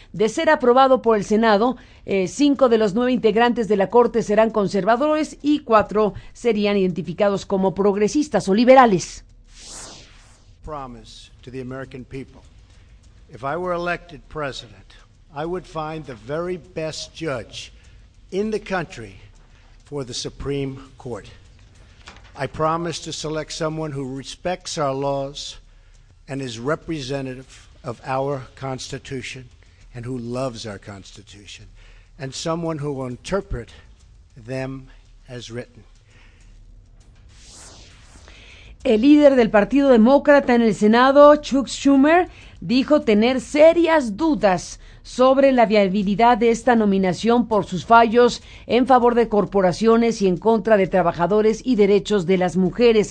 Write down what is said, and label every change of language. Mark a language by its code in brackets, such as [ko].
[es] De ser aprobado por el Senado, 5 de los 9 integrantes de la Corte serán conservadores y 4 serían identificados como progresistas o liberales. [en] Promise to the American people. If I were elected president, I would find the very best judge in the country for the Supreme Court. I promise to select someone who respects our laws and is representative of our Constitution and who loves our Constitution, and someone who will interpret them as written. [es] El líder del Partido Demócrata en el Senado, Chuck Schumer, dijo tener serias dudas sobre la viabilidad de esta nominación por sus fallos en favor de corporaciones y en contra de trabajadores y derechos de las mujeres.